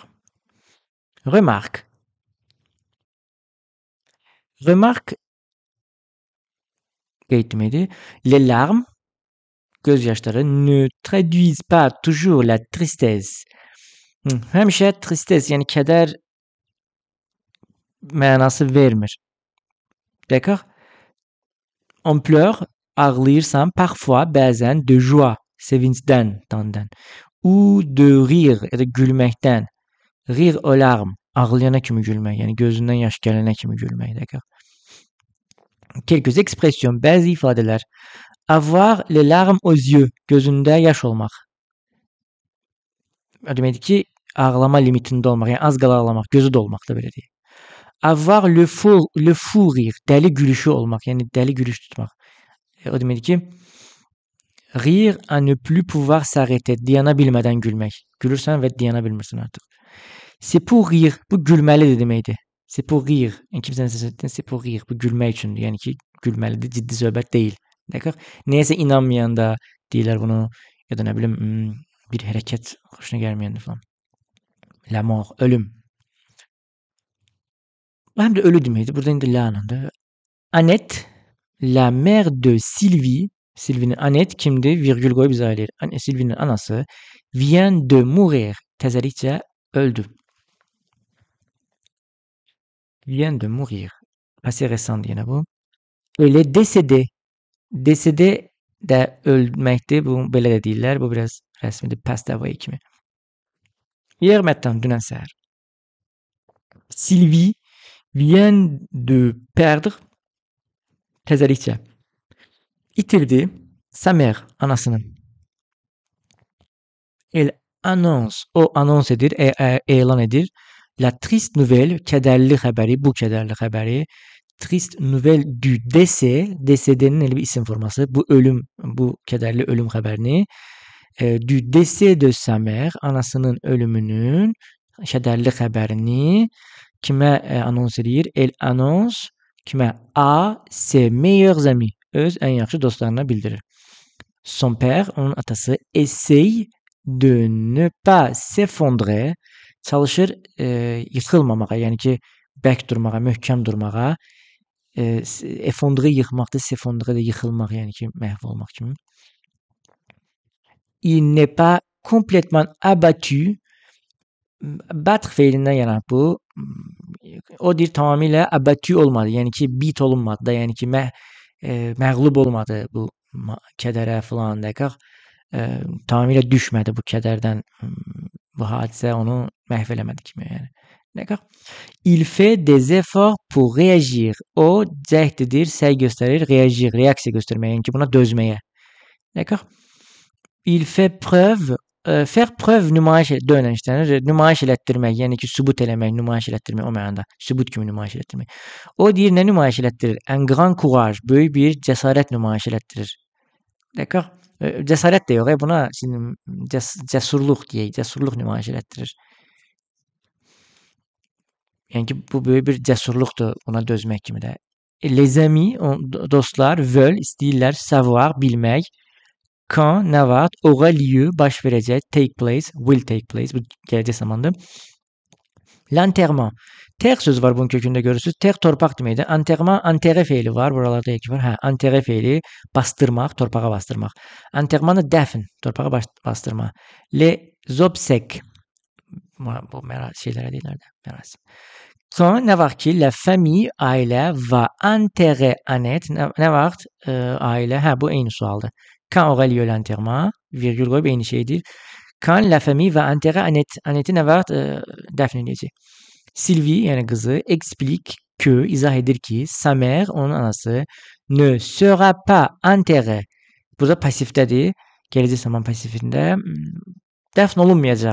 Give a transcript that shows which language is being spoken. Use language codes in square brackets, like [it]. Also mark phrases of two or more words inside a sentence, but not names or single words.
[fr] Remarque. Remarque, les larmes, gözyaşları, ne traduisent pas toujours la tristesse. [az] Həmişə tristesse, yəni kədər mənası vermir. [fr] D'accord? On pleure, [az] ağlayırsan, parfois, bəzən, [fr] de joie, sevincdən, dandan. Ou de rire, [az] ya da gülməkdən. [fr] Rire aux larmes, [az] ağlayana kimi gülmək, yəni gözündən yaş gələnə kimi gülmək. [fr] D'accord? Quelques expressions, [az] bəzi ifadələr. [fr] Avoir les larmes aux yeux, [az] gözündə yaş olmaq. O deməkdir ki, ağlama limitində olmaq, yəni az qala ağlamaq, gözü dolmaq da belə deyək. [fr] Avoir le fou rire, [az] dəli gülüşü olmaq, yəni dəli gülüş tutmaq. O deməkdir ki, [fr] rire à ne plus pouvoir s'arrêter, [az] dayana bilmədən gülmək. Gülürsən və dayana bilmirsən artıq. [fr] C'est pour rire, [az] bu gülməlidir deməkdir. [fr] C'est pour rire, [az] yəni kimsən səsətdən, [fr] c'est pour rire, [az] bu gülmək üçündür, yəni ki, gülməlidir, ciddi söhbət deyil. D'accord? Neyəsə inanmayanda deyirlər bunu, ya da nə bilim, bir hərəkət xoşuna gəlməyəndə falan. [fr] La mort, [az] ölüm. Həm də ölü deməkdir, burada indi la anında. [fr] Annette, la mère de Sylvie, [az] Sylvie'nin Annette kimdir? Virgül qoyub izah eləyir. Sylvie'nin anası [fr] vient de mourir, [az] təzəlikcə öldü. [fr] Vient de mourir. Passé récent [az] yenə bu. [fr] Elle est décédée. [az] Décédé də ölməkdir. Bu belə də deyirlər. Bu biraz rəsmidir. [en] Passed away [az] kimi. [fr] Hier matin, [az] dünən səhər. [fr] Sylvie vient de perdre. [az] Təzəlikcə itirdi. [fr] Sa mère, anasını. Elle annonce. [az] O anons edir, elan edir. [fr] La triste nouvelle, [az] kədərli xəbəri, bu kədərli xəbəri. [fr] Triste nouvelle du décès, [az] décédənin elə bir isim forması. Bu ölüm, bu kədərli ölüm xəbərini. [fr] Du décès de sa mère, [az] anasının ölümünün kədərli xəbərini kimə anons edir? [fr] Elle annonce kimə? A ses meilleurs amis, [az] öz ən yaxşı dostlarına bildirir. [fr] Son père, [az] onun atası, [fr] essaye de ne pas s'effondrer, [az] çalışır yıxılmamağa, yəni ki, bərk durmağa, möhkəm durmağa. Effondrer yıxmaqdır, s'effondrer də yıxılmaq, yəni ki, məhv olmaq kimi. [fr] Il n'est pas complètement abattu. [az] Battre feilindən yanar bu. O deyir tamamilə abattu olmadı, yəni ki, bit olunmadı da, yəni ki, məğlub olmadı bu kədərə filan, dəqiq. Tamamilə düşmədi bu kədərdən, bu hadisə onu məhv eləmədi kimi, yəni. [fr] D'accord? Il fait des efforts pour réagir. [az] O cəhd edir, səy göstərir, réagir, reaksiya göstərməyə, yəni ki, buna dözməyə. [fr] D'accord? Il fait preuve, faire preuve [az] nümayiş dönüşdənir, nümayiş elətdirmək, yəni ki, sübut eləmək, nümayiş elətdirmək o mənada, sübut kimi nümayiş elətdirmək. O deyir, nə nümayiş elətdirir? [fr] Un grand courage, [az] böyük bir cəsarət nümayiş elətdirir. D'accord? Cəsarət də yox, buna cəsurluq deyək, cəsurluq nümayiş elətdirir. Yəni ki, bu böyük bir cəsurluqdur buna dözmək kimi də. [fr] Les amis, dostlar, veulent, istəyirlər, savoir, bilmək. Quand, [az] nə vaxt, [fr] aura lieu, [az] baş verəcək, [en] take place, will take place, [az] bu gələcək zamandır. [fr] L'enterrement. [az] Terre sözü var bunun kökündə görürsünüz. Terre torpaq deməkdir. Enterrement, enterré feili var. Buralarda eki var. Hə, enterré feili bastırmaq, torpağa bastırmaq. Enterrement da dəfn, torpağa bastırmaq. [fr] Les obsèques. [az] Bu şeylərə deyirlər də, mərasim. Quand, nə vaxt ki, [fr] la famille, ailə va enterrer Annette, [az] nə vaxt ailə, hə, bu eyni sualdır. [fr] Quand aura lieu l'enterrement, [az] virgül qoyub eyni şeydir. [fr] Quand la famille va enterrer Annette, Annette [az] nə vaxt dəfn edəcək. Sylvie yani kızı [fr] explique que [az] izah edir ki [fr] sa mère [az] onun anası [fr] ne sera pas enterrée. [az] Burada pasifdədir. Gələcək zaman pasifində dəfn olunmayacaq.